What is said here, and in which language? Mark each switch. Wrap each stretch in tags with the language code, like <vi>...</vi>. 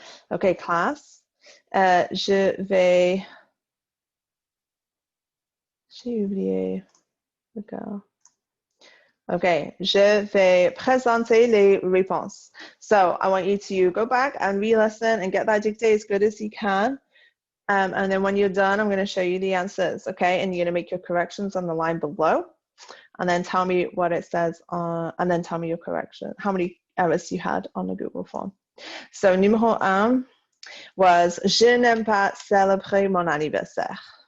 <fr>OK, classe. Je vais... J'ai oublié. D'accord. OK, je vais présenter les réponses.</fr> <en>So I want you to go back and re-listen and get that dictate as good as you can. And then when you're done, I'm going to show you the answers, okay? And you're going to make your corrections on the line below. And then tell me what it says on, and then tell me your correction, how many errors you had on the Google form. So</en> <fr>numéro 1</fr> <en>was</en> <fr>je n'aime pas célébrer mon anniversaire.</fr>